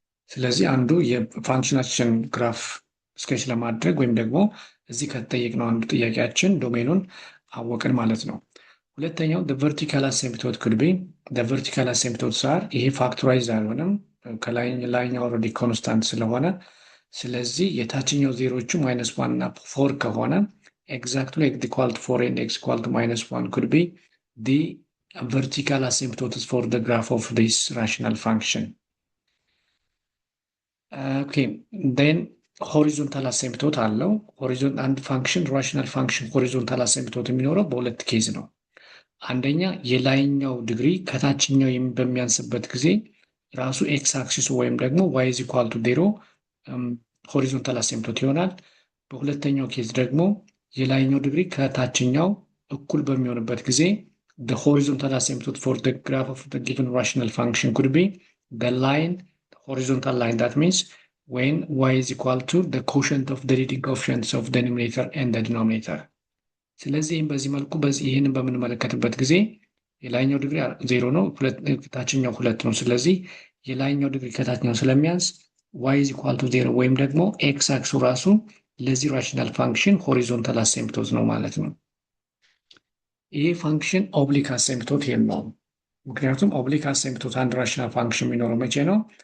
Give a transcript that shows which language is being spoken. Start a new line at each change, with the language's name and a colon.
Amharic: ስለዚህ አንዱ የፋንክሽናችን ግራፍ ስኬች ለማድረግ ወይም ደግሞ እዚህ ከተጠየቅነው አንዱ ጥያቄያችን ዶሜኑን አወቅን ማለት ነው። ሁለተኛው
English: the vertical asymptote could be the vertical asymptotes are
Amharic: ይሄ ፋክቶራይዝ አልሆነም ከላይኛው ኦልሬዲ ኮንስታንት ስለሆነ ስለዚህ የታችኛው ዜሮቹ
English: minus 1 እና 4 ከሆነ exactly x equal to 4 and x equal to minus 1 could be the vertical asymptotes for the graph of this rational function. Okay, then horizontal asymptote
Amharic: አለው። አንድ ፋንክሽን ራሽናል ፋንክሽን ሆሪዞንታል አሲምፕቶት የሚኖረው በሁለት ኬዝ ነው። አንደኛ የላይኛው ዲግሪ ከታችኛው በሚያንስበት ጊዜ ራሱ ኤክስ አክሲሱ ወይም ደግሞ
English: y is equal to 0
Amharic: ሆሪዞንታል አሲምፕቶት ይሆናል። በሁለተኛው ኬዝ ደግሞ የላይኛው ዲግሪ ከታችኛው እኩል በሚሆንበት ጊዜ
English: the horizontal asymptote for the graph of the given rational function could be the line, the horizontal line. That means when y is equal to the quotient of the leading coefficients of the numerator and the denominator.
Amharic: ስለዚህ በዚህ መልኩ ይህንን በምንመለከትበት ጊዜ የላይኛው ዲግሪ 0 ነው፣ ታችኛው 2 ነው። ስለዚህ የላይኛው ዲግሪ ከታችኛው ስለሚያንስ
English: y is equal to 0
Amharic: ወይም ደግሞ x አክሱ ራሱ ለዚህ ራሽናል ፋንክሽን ሆሪዞንታል አሲምፕቶት ነው ማለት ነው። ይሄ ፋንክሽን ኦብሊክ አሲምፕቶት የለውም። ምክንያቱም ኦብሊክ አሲምፕቶት አንድ ራሽናል ፋንክሽን የሚኖረው መቼ ነው?